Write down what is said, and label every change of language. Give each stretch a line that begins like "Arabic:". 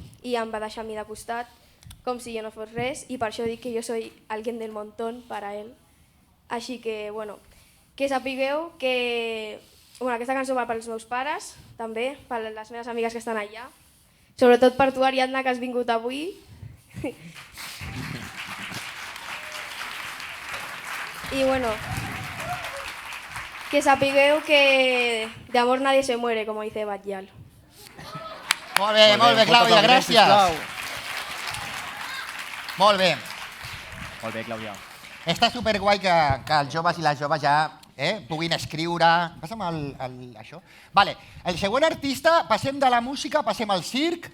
Catalan: i em va deixar a mi de costat, com si jo no fos res, i per això dic que jo
Spanish: soy alguien del montón para él.
Catalan: Així que, bueno, que sapigueu que aquesta cançó va pels meus pares, també, per les meves amigues que estan allà, sobretot per tu, Ariadna, que has vingut avui. I bueno, que sapigueu que
Spanish: de amor nadie se muere, como dice Batllal.
Catalan: Molt bé, Clàudia, gràcies. Molt bé. Molt bé, Clàudia. Està superguai que els joves i les joves ja puguin escriure. Passa'm això. Vale. El següent artista, passem de la música, passem al circ.